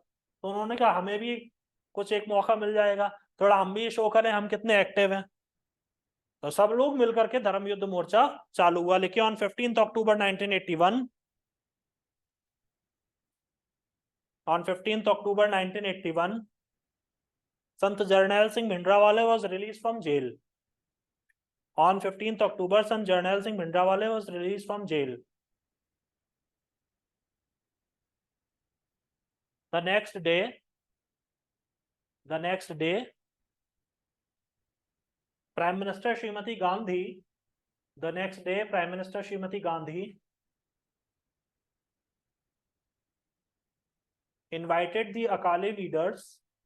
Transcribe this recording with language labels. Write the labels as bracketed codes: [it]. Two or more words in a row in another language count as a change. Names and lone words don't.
[hi] तो उन्होंने कहा हमें भी कुछ एक मौका मिल जाएगा, थोड़ा हम भी शो करें हम कितने एक्टिव हैं। तो सब लोग मिलकर के धर्म युद्ध मोर्चा चालू हुआ। [en] लेकिन On 15 October 1981, on 15 October 1981, संत जरनैल सिंह भिंडरावाले was released from jail. On 15th October, संत जरनैल सिंह भिंडरावाले was released from jail. The next day, the next day, Prime Minister Srimati Gandhi, the next day, Prime Minister Srimati Gandhi invited the Akali leaders.